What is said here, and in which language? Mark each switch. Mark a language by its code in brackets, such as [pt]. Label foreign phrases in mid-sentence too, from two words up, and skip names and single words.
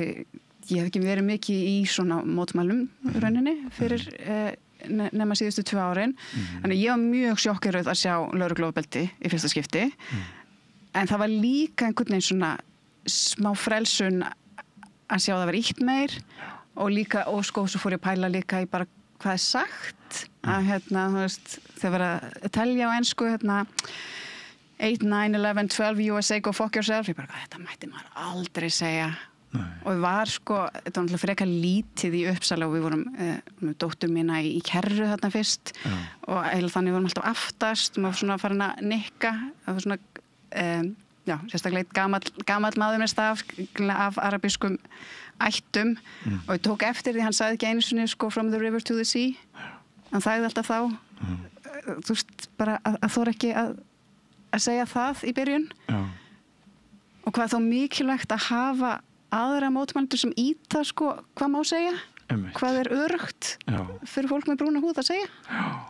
[is] ég hef ekki verið mikið í svona mótmælum rauninni fyrir nema síðustu 2 árin þannig ég var mjög sjokkeruð að sjá lögregluofbeldi í fyrsta skipti en það var líka einhvern veginn svona smá frelsun að sjá það vera ítt meir og líka, og svo fór ég að pæla líka í bara hvað sagt að þú veist, þegar verið að telja á ensku 8, [en] 9, 11, 12 USA go fuck yourself, [is] ég bara, þetta mætti maður aldrei segja og við var þetta var náttúrulega frekar lítið í Uppsala og við vorum með dóttur mína í kerru þarna fyrst og eiginlega þannig vorum alltaf aftast maður svona farin að nikka það var svona, sérstaklega gamall maður með staf af arabískum ættum og ég tók eftir því hann sagði ekki einu sinni [en] from the river to the sea [is] hann sagði alltaf þá þú veist bara að þú er ekki að segja það í byrjun og hvað þá mikilvægt að hafa aðra mótmælendur sem íta hvað má segja hvað er öruggt fyrir fólk með brúna húð að segja